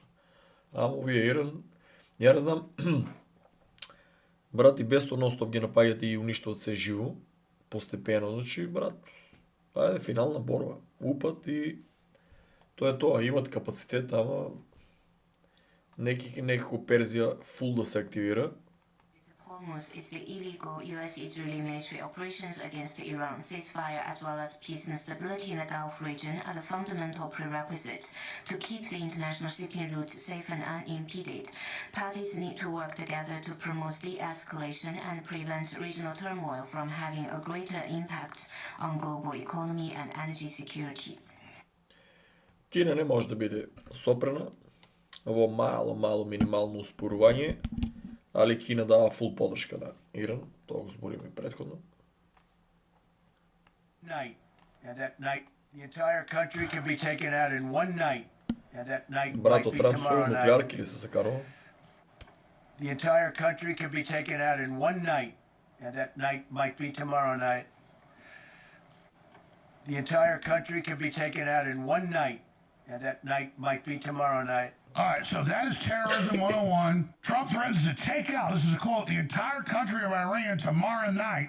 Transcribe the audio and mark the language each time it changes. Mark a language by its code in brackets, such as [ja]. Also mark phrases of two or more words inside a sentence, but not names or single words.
[mk] Ама овие Иран, ја не знам, брат, и без тоа ностоп ги напаѓат и уништуваат се живо, постепено, значи, брат, ајде, финална борба, упат и тоа е тоа, имат капацитет, ама некако Перзија фул да се активира. [en] Hormuz is the illegal US-Israeli military operations against the Iran ceasefire as well as peace and stability in the Gulf region are the fundamental prerequisites to keep the international shipping route safe and unimpeded. Parties need to work together to promote de-escalation and prevent regional turmoil from having a greater impact on global economy and energy security. [mk] Кина не може да биде сопрена во мало минимално успорување, али Кина дава фул подршка на Иран, тоа го збориме претходно. [en] Night. And that night, the entire country can be taken out in one night. And that night [mk] Брато [en] might be [mk] Трамп со [en] tomorrow [mk] нуклеарки [en] night. [mk] ли се заканува? [en] The entire country can be taken out in one night. And that night might be tomorrow night. The entire country can be taken out in one night. And that night might be tomorrow night. All right, so that is terrorism 101. Trump threatens to take out, this is a quote, the entire country of Iran tomorrow night.